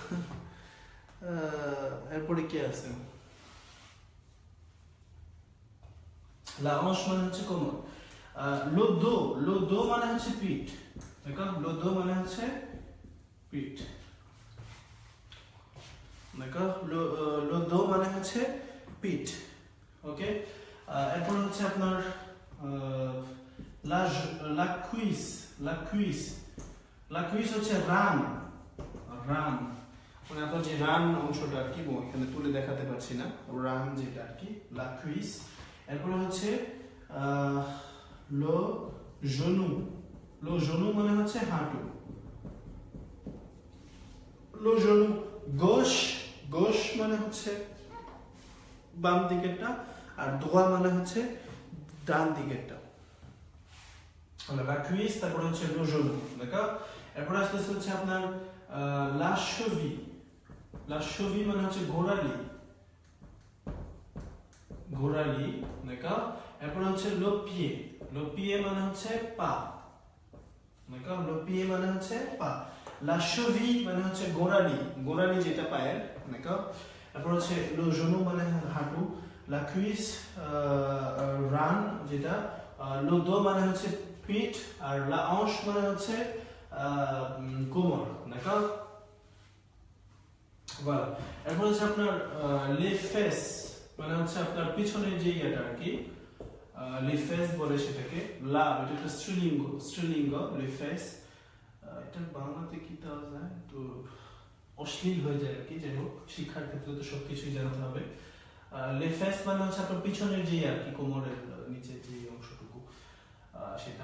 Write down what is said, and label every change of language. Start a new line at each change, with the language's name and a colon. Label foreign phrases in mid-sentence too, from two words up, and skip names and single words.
Bangla: এরপরে কি আছে,
French: la hanche
Bangla: মানে হচ্ছে কোমর,
French: le dos, le dos
Bangla: মানে হচ্ছে পিঠ, d'accord,
French: le dos
Bangla: মানে হচ্ছে পিঠ, d'accord,
French: le dos
Bangla: মানে হচ্ছে পিঠ, ওকে। এরপর হচ্ছে আপনার
French: la cuisse, la cuisse, la cuisse
Bangla: হচ্ছে রান, রান মানে আপনার যে রান অংশটা আর কি, এখানে তুলে দেখাতে পারছি না, রান যেটা আর কি,
French: la cuisse.
Bangla: এরপরে হচ্ছে
French: le genou, le genou
Bangla: মানে হচ্ছে হাঁটু,
French: le genou gauche, gauche
Bangla: মানে হচ্ছে বাম দিকেরটা, আর droit মানে হচ্ছে ডান দিকেরটা,
French: la cuisse.
Bangla: তারপরে হচ্ছে
French: le genou, d'accord.
Bangla: এরপর আসতেছে হচ্ছে আপনার
French: la cheville, la cheville
Bangla: মানে হচ্ছে গোড়ালি, গোড়ালি, d'accord। এরপর হচ্ছে
French: le pied, le pied
Bangla: মানে হচ্ছে পা, d'accord,
French: le pied
Bangla: মানে হচ্ছে পা,
French: la cheville
Bangla: মানে হচ্ছে গোড়ালি, গোড়ালি যেটা পায়ের, d'accord। এরপর হচ্ছে
French: le genou
Bangla: মানে হাঁটু,
French: la cuisse
Bangla: রান যেটা,
French: le dos
Bangla: মানে হচ্ছে পিঠ, আর
French: la hanche
Bangla: মানে হচ্ছে কোমর,
French: d'accord, voilà।
Bangla: এরপর হচ্ছে আপনার
French: les fesses
Bangla: মানে হচ্ছে আপনার পিছনের যে ইয়েটা আর কি, লিফেস বলে সেটাকে। লাভ এটা একটা স্ত্রীলিঙ্গ লিফেস। এটার বাংলাতে কি দেওয়া যায়, তো অশ্লীল হয়ে যায় আর কি। যাই হোক, শিক্ষার ক্ষেত্রে তো সবকিছুই জানতে হবে। লিফেস মানে হচ্ছে আপনার পিছনের যে আর কি, কোমরের নিচে যে অংশটুকু সেটা।